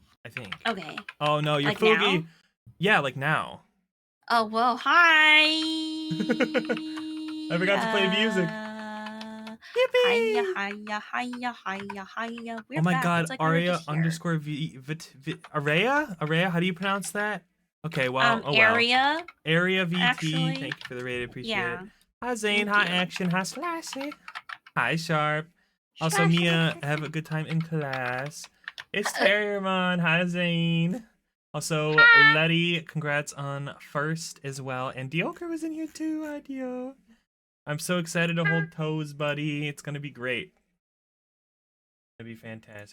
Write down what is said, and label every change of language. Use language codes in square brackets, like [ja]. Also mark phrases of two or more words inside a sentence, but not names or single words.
[en] think. Okay. Oh no, you're Like Fugi. now? Yeah, like now. Oh well, hi. I forgot to play music. Hiya, Yippee! hiya, hiya, hiya, hiya. Oh We're my back. god, It's like we were Aria just here. underscore Araya? Araya, how do you pronounce that? Okay, well, oh well. Area, Area VT, actually. thank you for the raid, appreciate it. Yeah. Hi Zane, Thank hi you. Action, hi Slashy. Hi Sharp. Also Slash. Mia, have a good time in class. It's Terriermon, hi Zane. Also Letty, congrats on first as well. And Dioker was in here too, hi Dio. I'm so excited to hold toes, buddy. It's gonna be great. It's gonna be fantastic.